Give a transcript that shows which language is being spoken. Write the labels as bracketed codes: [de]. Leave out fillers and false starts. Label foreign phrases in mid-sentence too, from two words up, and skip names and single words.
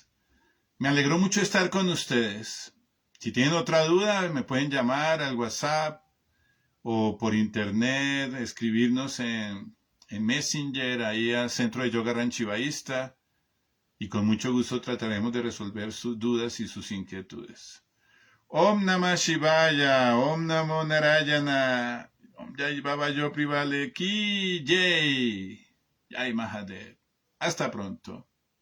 [es] Me alegró mucho estar con ustedes. Si tienen otra duda, me pueden llamar al WhatsApp o por internet, escribirnos en Messenger, ahí al Centro de Yoga Ranchivaísta, y con mucho gusto trataremos de resolver sus dudas y sus inquietudes. [sa] Om Namah Shivaya, Om Namo Narayana, [hi] Om Jai Baba Yo Privale Ki Jai, Jai Mahadev. [es] Hasta pronto.